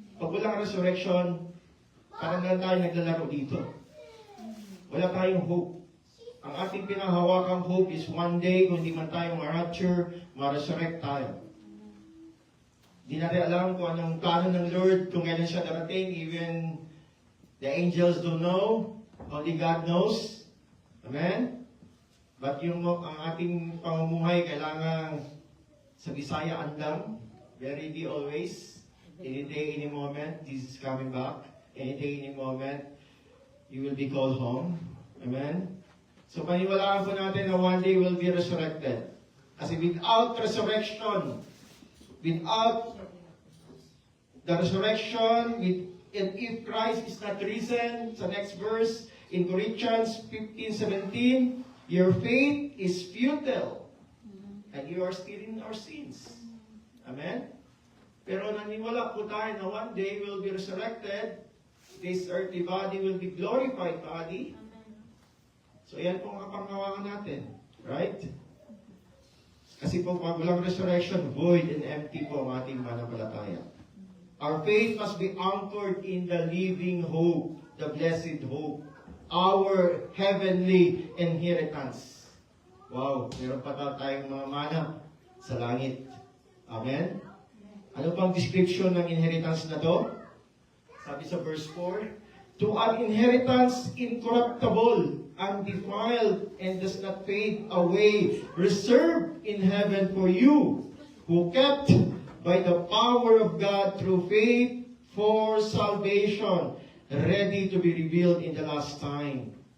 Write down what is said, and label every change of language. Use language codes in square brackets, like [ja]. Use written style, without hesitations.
[tl] Pag walang resurrection, parang lang tayo naglalaro dito. Wala tayong hope. Ang ating pinahawakang hope is one day, kung hindi man tayo ma-rapture, ma-resurrect tayo. Di natin alam kung anong plano ng Lord, kung kailan siya darating. [en] Even the angels don't know. Only God knows. Amen? [tl] But ang ating pamumuhay, kailangan sa Bisaya andam. Very be always. [en] Any day, any moment, Jesus is coming back. Any day, any moment, you will be called home. Amen? So [tl] paniwalaan po natin na [en] one day we'll be resurrected. Kasi without resurrection, without the resurrection, and if Christ is not risen, sa next verse, in Corinthians 15:17, your faith is futile, and you are still in our sins. Amen? [tl] Pero naniwala po tayo na [en] one day we'll be resurrected. This earthly body will be glorified body. [tl] So yan po ang kapangawakan natin. Right? Kasi po pag walang resurrection, [en] void and empty [tl] po ang ating mananampalataya. [en] Our faith must be anchored in the living hope, the blessed hope, our heavenly inheritance. [tl] Wow, meron pa tayong mga manna sa langit. Amen? Ano pang description ng inheritance na to? [en] Sabi sa verse 4, to an inheritance incorruptible, undefiled, and does not fade away, reserved in heaven for you, who kept by the power of God through faith for salvation, ready to be revealed in the last time.